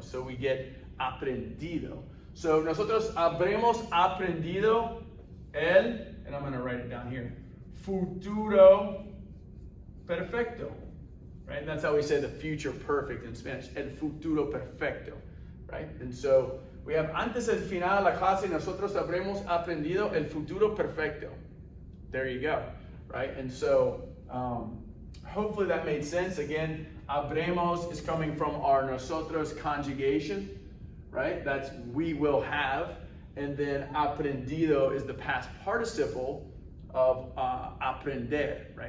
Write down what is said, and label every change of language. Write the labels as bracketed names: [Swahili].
[English] So we get aprendido. [Spanish] So nosotros habremos aprendido el, [English] and I'm going to write it down here, [Spanish] futuro perfecto, [English] right? And that's how we say the future perfect in Spanish, [Spanish] el futuro perfecto, [English] right? And so we have [Spanish] antes del final de la clase, nosotros habremos aprendido el futuro perfecto. [English] There you go, right? And so hopefully that made sense. Again, habremos is coming from our nosotros conjugation, right? That's we will have. And then aprendido is the past participle of aprender, right?